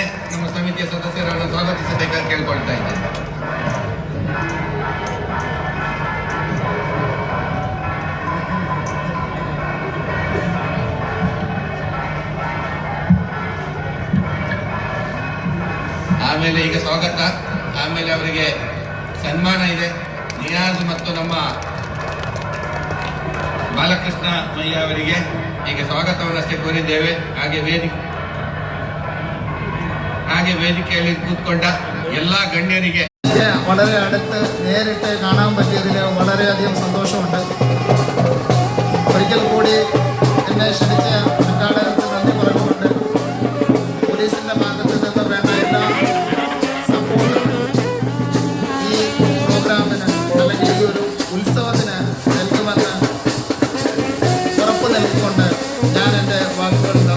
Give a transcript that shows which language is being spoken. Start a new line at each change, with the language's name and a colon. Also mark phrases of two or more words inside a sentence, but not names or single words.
Kannada: ನಮ್ಮ ಸಮಿತಿಯ ಸದಸ್ಯರನ್ನು ಸ್ವಾಗತಿಸಬೇಕಾಗಿ ಕೇಳ್ಕೊಳ್ತಾ ಇದ್ದೇನೆ. ಆಮೇಲೆ ಈಗ ಸ್ವಾಗತ, ಆಮೇಲೆ ಅವರಿಗೆ ಸನ್ಮಾನ ಇದೆ. ನಿಯಾಜ್ ಮತ್ತು ನಮ್ಮ ಬಾಲಕೃಷ್ಣ ಮಯ್ಯ ಅವರಿಗೆ ಈಗ ಸ್ವಾಗತವನ್ನಷ್ಟೇ ಕೋರಿದ್ದೇವೆ. ಹಾಗೆ ವೇದಿಕೆಯಲ್ಲಿ ಕೂತ್ಕೊಂಡ ಎಲ್ಲಾ ಗಣ್ಯರಿಗೆ
Malayalam: വളരെ അടുത്ത് നേരിട്ട് കാണാൻ പറ്റിയതിൽ വളരെയധികം സന്തോഷമുണ്ട്. ഒരിക്കൽ കൂടി എന്നെ ക്ഷണിച്ച സംഘാടകർക്ക് നന്ദി പറഞ്ഞുകൊണ്ട് പോലീസിന്റെ ഭാഗത്ത് നിന്ന് വേണ്ട എല്ലാ സപ്പോർട്ടും ഈ പ്രോഗ്രാമിന് അല്ലെങ്കിൽ ഈ ഒരു ഉത്സവത്തിന് നൽകുമെന്ന് ഉറപ്പ് നൽകിക്കൊണ്ട് ഞാൻ എൻ്റെ വാക്കുകൾ